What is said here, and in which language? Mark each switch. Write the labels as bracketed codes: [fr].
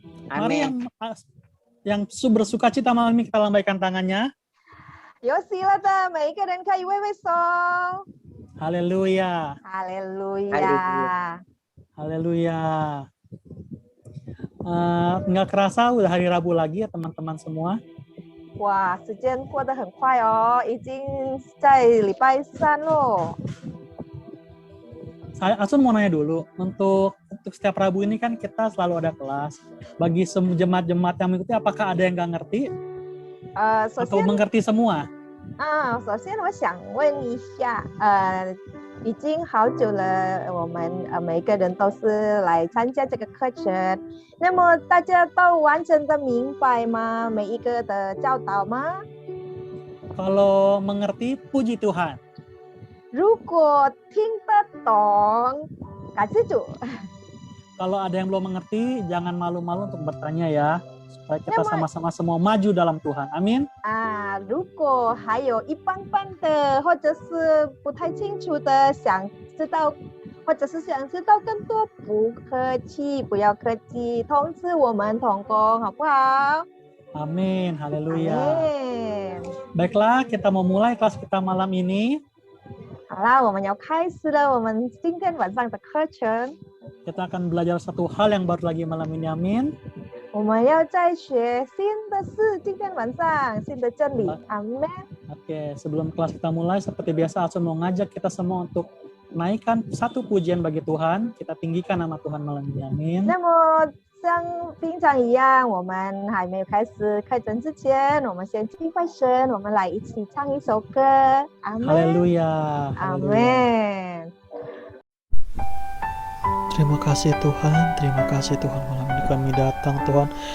[id] Mari yang bersukacita malam ini kita lambaikan tangannya. [zh] 有喜乐的每一个人可以挥挥手， [id] Haleluya. [zh] 哈利路亚。 [id] Haleluya. Nggak kerasa udah hari Rabu lagi ya teman-teman semua. [zh] 哇，时间过得很快哦，已经在礼拜三喽。 [id] Asun mau nanya dulu, untuk setiap Rabu ini kan kita selalu ada kelas. Bagi jemaat-jemaat yang mengikuti, apakah ada yang nggak ngerti? [zh] 首 [id] Atau [zh] 先 [id] mengerti semua? [zh] 首先我想问一下，已经好久了，我们每一个人都是来参加这个课程，那么大家都完整的明白吗？每一个的教导吗？ [id] Kalau mengerti, puji Tuhan. [zh] 如果听得懂，感谢主。 [id] Kalau ada yang belum mengerti, jangan malu-malu untuk bertanya ya. Supaya kita sama-sama semua maju dalam Tuhan. Amin. [zh] 如果还有一般般的，或者是不太清楚的，想知道，或者是想知道更多，不客气，不要客气，通知我们同工，好不好？ [id] Amin. Haleluya. Amin. Baiklah, kita mau mulai kelas kita malam ini. [zh] 好啦，我们要开始了，我们今天晚上的课程， [id] Kita akan belajar satu hal yang baru lagi malam ini. Amin. [zh] 我们要再学新的事，今天晚上新的真理，阿门。 [id] Oke, sebelum kelas kita mulai, seperti biasa Asun mau ngajak kita semua untuk naikkan satu pujian bagi Tuhan. Kita tinggikan nama Tuhan malam ini. Amin. [zh] 那么像平常一样，我们还没有开始课程之前，我们先敬拜神，我们来一起唱一首歌，阿门。 [id] Haleluya. Amin. Terima kasih Tuhan malam ini kami datang Tuhan.